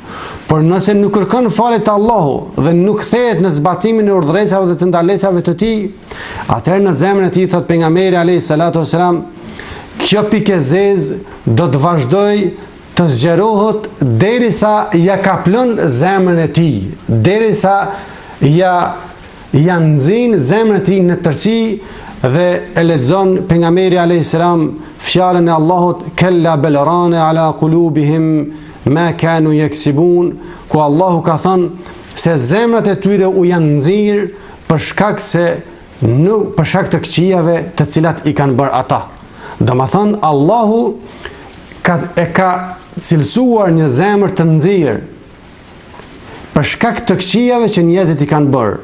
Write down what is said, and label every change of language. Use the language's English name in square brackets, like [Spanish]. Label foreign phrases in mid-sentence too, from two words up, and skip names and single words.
[Albanian] Por nëse nuk kërkon falje te Allahu dhe nuk kthehet në zbatimin e urdhëresave dhe të ndalesave të tij, atëherë në zemrën e tij, thot pejgamberi [Arabic] عليه الصلاة والسلام, [Albanian] kjo pikë e zezë do të vazhdoj të zgjerohet derisa ja kaplon zemrën e tij, derisa ja nxin zemrën e tij në tërësi. Dhe e lexon pejgamberi [Arabic] عليه السلام [Albanian] fjalën e Allahut [Arabic] كلا بل ران على قلوبهم ما كانوا يكسبون, [Albanian] ku Allahu ka thënë se zemrat e tyre u janë nxirr për shkak të këqijave të cilat i kanë bërë ata. Domethënë Allahu e ka cilësuar një zemër të nxirr për shkak të këqijave që njerëzit i kanë bërë.